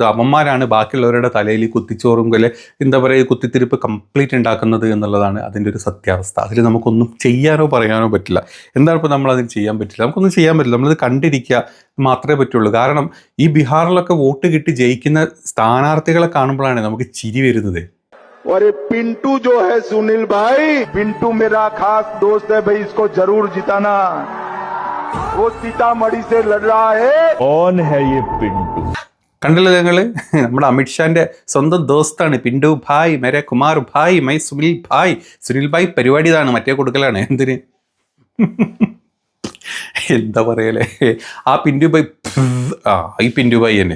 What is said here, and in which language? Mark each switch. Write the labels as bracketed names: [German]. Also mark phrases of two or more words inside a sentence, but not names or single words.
[Malayalam] അമ്മമാരാണ് ബാക്കിയുള്ളവരുടെ തലയിൽ കുത്തിച്ചോറും എന്താ പറയുക കുത്തിത്തിരിപ്പ് കംപ്ലീറ്റ് ഉണ്ടാക്കുന്നത് എന്നുള്ളതാണ് അതിൻ്റെ ഒരു സത്യാവസ്ഥ. അതിൽ നമുക്കൊന്നും ചെയ്യാനോ പറയാനോ പറ്റില്ല. എന്താണ് ഇപ്പോൾ നമ്മളതിന് ചെയ്യാൻ പറ്റില്ല, നമുക്കൊന്നും ചെയ്യാൻ പറ്റില്ല. നമ്മളത് കണ്ടിരിക്കുക മാത്രമേ പറ്റുള്ളൂ. കാരണം ഈ ബീഹാറിലൊക്കെ വോട്ട് കിട്ടി ജയിക്കുന്ന സ്ഥാനാർത്ഥികളെ കാണുമ്പോഴാണ് നമുക്ക് ചിരി വരുന്നത്. [Hindi] और ये पिंटू जो है सुनील भाई, पिंटू मेरा खास दोस्त है भाई, इसको जरूर जिताना. वो सीतामढ़ी से लड़ रहा है. कौन है ये पिंटू? [Malayalam] കണ്ടല്ലോ ഞങ്ങള്, നമ്മുടെ അമിത്ഷാന്റെ സ്വന്തം ദോസ്താണ് പിന്റു ഭായ്, [Hindi] मेरे कुमार भाई, [Malayalam] മൈ സുനിൽ ഭായ്. സുനിൽ ഭായ് പരിപാടി ഇതാണ്, മറ്റേ കൊടുക്കലാണ്. എന്തിന് എന്താ പറയലേ, ആ പിന്റുഭായ് ഈ പിന്റുഭായ് തന്നെ.